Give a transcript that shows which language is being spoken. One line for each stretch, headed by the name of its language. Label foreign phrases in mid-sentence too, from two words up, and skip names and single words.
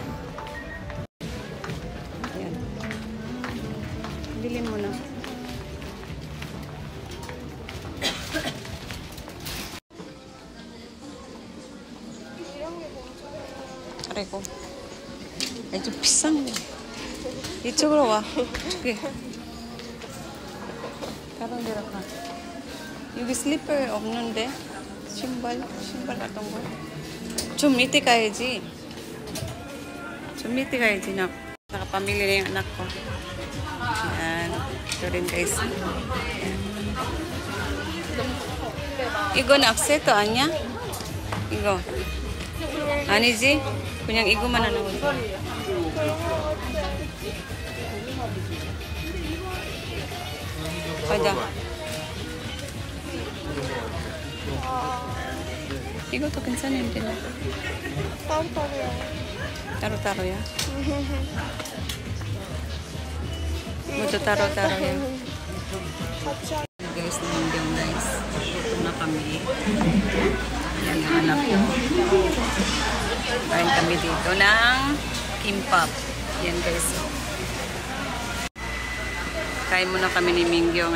Filipino: Ayan. Bilhin mo na. Aray ko. Ay, ito pisang.
Korean: 이쪽으로 와. 저기. 다른 데로 가. 여기 슬리퍼 없는데? 신발 같은 거. 좀 밑에 가야지. 좀 밑에 가야지.
Filipino: Nakapamili na yung anak ko. Yan. Ito rin, guys. Yan.
Korean: 이건 악세트 아니야? 이거. 아니지? 그냥 이거만 하는 거지. 가자. 이것도 괜찮은데. 따로따로요. 따로따로야? 모두 따로따로야.
Filipino: Guys, nandiyan guys. Gutom na kami. Yan ang anak ko. Kain kami dito ng kimbap. Yan guys. Kain muna kami ni Mingyo.